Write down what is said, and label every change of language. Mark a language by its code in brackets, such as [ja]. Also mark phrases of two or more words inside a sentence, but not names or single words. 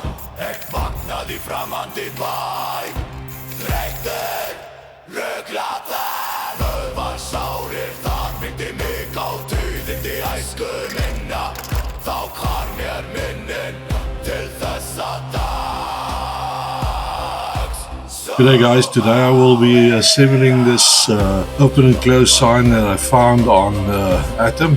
[is] Ég vaknaði framandi bæ, þreyttur, ruglaður. Vöðvarsárir þar myndi mig á tíðindi æsku minna. Þá hvarf mér minnin til þessa dags. [en] G'day guys, today I will be assembling this open and close sign that I found on Atom.